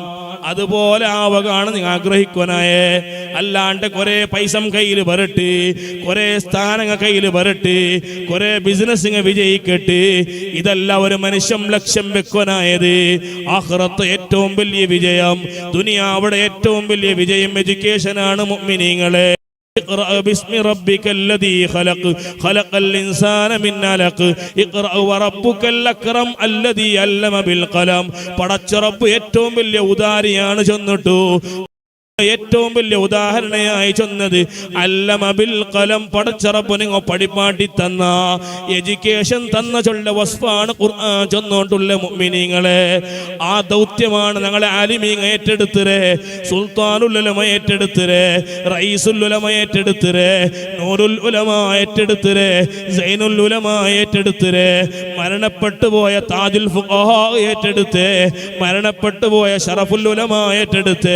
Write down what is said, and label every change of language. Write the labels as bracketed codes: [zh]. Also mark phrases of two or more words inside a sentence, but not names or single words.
[ml] അതുപോലെ ആവുകയാണ് നിങ്ങൾ ആഗ്രഹിക്കുവാനായേ. അല്ലാണ്ട് കുറെ പൈസ കയ്യിൽ വരട്ട്, കുറെ സ്ഥാനങ്ങൾ കയ്യിൽ വരട്ട്, കുറെ ബിസിനസ് വിജയിക്കട്ട്, ഇതല്ല ഒരു മനുഷ്യൻ ലക്ഷ്യം വെക്കുവാനായത്. ആഖിറത്ത് ഏറ്റവും വലിയ വിജയം, ദുനിയാവിടെ ഏറ്റവും വലിയ വിജയം എഡ്യൂക്കേഷനാണ് മുഅ്മിനീങ്ങളെ. [ar] اقرأ باسم ربك الذي خلق خلق الإنسان من علق اقرأ وربك الأكرم الذي علم بالقلم. [ml] പടച്ച റബ്ബ് ഏറ്റവും വലിയ ഉദാരിയാണ് ചൊന്നിട്ടു. ഏറ്റവും വലിയ ഉദാഹരണയായി ചൊന്നത് [ar] علم بالقلم. [ml] പടച്ച റബ്ബ് നിങ്ങൾ പഠിപ്പാട്ടി തന്ന എഡ്യൂക്കേഷൻ തന്ന ചൊല്ല വസ്ഫാണ് ഖുർആൻ ചൊന്നോണ്ടുള്ള മുഅ്മിനീങ്ങളെ. ആ ദൗത്യമാണ് ഞങ്ങളെ ആലിമീങ്ങ ഏറ്റെടുത്തരേ, സുൽത്താനുൽ ഉലമ ഏറ്റെടുത്തരേ, റഈസുൽ ഉലമ ഏറ്റെടുത്തരേ, നൂറുൽ ഉലമ ഏറ്റെടുത്തരേ, സൈനുൽ ഉലമ ഏറ്റെടുത്തരേ, മരണപ്പെട്ടു പോയ താജുൽ ഫുഖഹാ ഏറ്റെടുത്തേ, മരണപ്പെട്ടു പോയ ശറഫുൽ ഉലമ ഏറ്റെടുത്തേ.